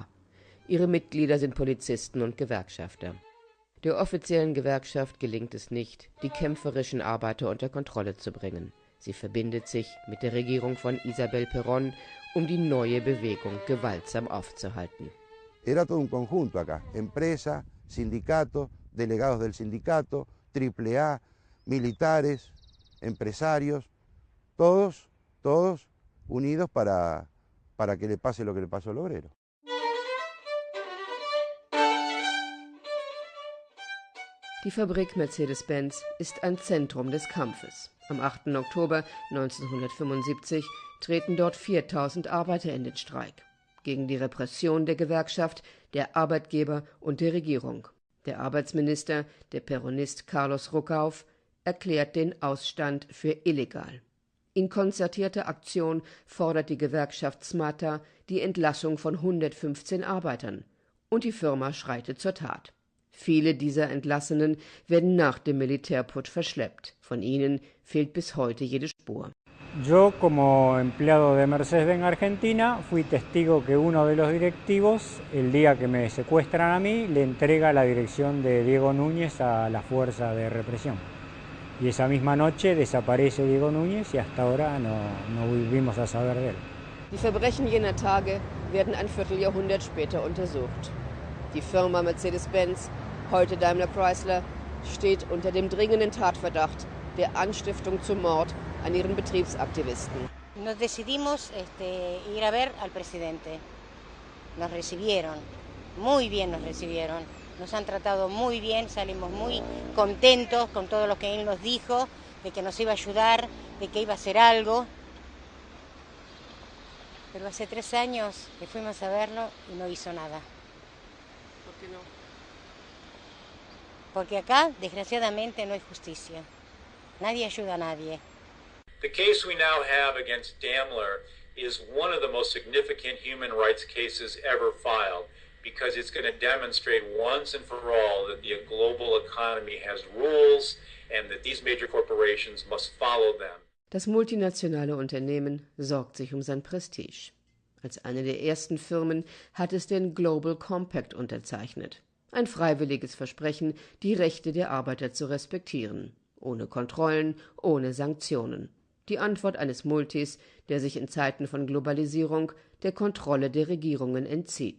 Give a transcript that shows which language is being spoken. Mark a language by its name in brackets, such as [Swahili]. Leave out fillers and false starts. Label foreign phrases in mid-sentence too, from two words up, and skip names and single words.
[German] Ihre Mitglieder sind Polizisten und Gewerkschafter. Der offiziellen Gewerkschaft gelingt es nicht, die kämpferischen Arbeiter unter Kontrolle zu bringen. Sie verbindet sich mit der Regierung von Isabel Perón, um die neue Bewegung gewaltsam aufzuhalten. [Spanish] Era todo un conjunto acá, empresa, sindicato, delegados del sindicato, AAA, militares, empresarios, todos unidos para que le pase lo que le pasó al obrero. [German] Die Fabrik Mercedes-Benz ist ein Zentrum des Kampfes. Am 8. Oktober 1975 treten dort 4000 Arbeiter in den Streik. Gegen die Repression der Gewerkschaft, der Arbeitgeber und der Regierung. Der Arbeitsminister, der Peronist Carlos Ruckauf, erklärt den Ausstand für illegal. In konzertierter Aktion fordert die Gewerkschaft SMATA die Entlassung von 115 Arbeitern. Und die Firma schreitet zur Tat. Viele dieser Entlassenen werden nach dem Militärputsch verschleppt. Von ihnen fehlt bis heute jede Spur. [Spanish] Yo, como empleado de Mercedes-Benz Argentina, fui testigo que uno de los directivos, el día que me secuestran a mí, le entrega la dirección de Diego Núñez a la fuerza de represión. Y esa misma noche desaparece Diego Núñez y hasta ahora no volvimos a saber de él. Die Verbrechen jener Tage werden ein Vierteljahrhundert später untersucht. Die Firma Mercedes-Benz, heute Daimler Chrysler, steht unter dem dringenden Tatverdacht der Anstiftung zum Mord an ihren Betriebsaktivisten. Nos decidimos ir a ver al presidente. Nos recibieron, muy bien nos recibieron. Nos han tratado muy bien, salimos muy contentos con todo lo que él nos dijo, de que nos iba a ayudar, de que iba a hacer algo. Pero hace 3 años que fuimos a verlo y no hizo nada. ¿Por qué no? Porque acá, desgraciadamente, no hay justicia. Nadie ayuda a nadie. [English] The case we now have against Daimler is one of the most significant human rights cases ever filed, because it's going to demonstrate once and for all that the global economy has rules and that these major corporations must follow them. [German] Das multinationale Unternehmen sorgt sich um sein Prestige. Als eine der ersten Firmen hat es den Global Compact unterzeichnet. Ein freiwilliges Versprechen, die Rechte der Arbeiter zu respektieren. Ohne Kontrollen, ohne Sanktionen. Die Antwort eines Multis, der sich in Zeiten von Globalisierung der Kontrolle der Regierungen entzieht.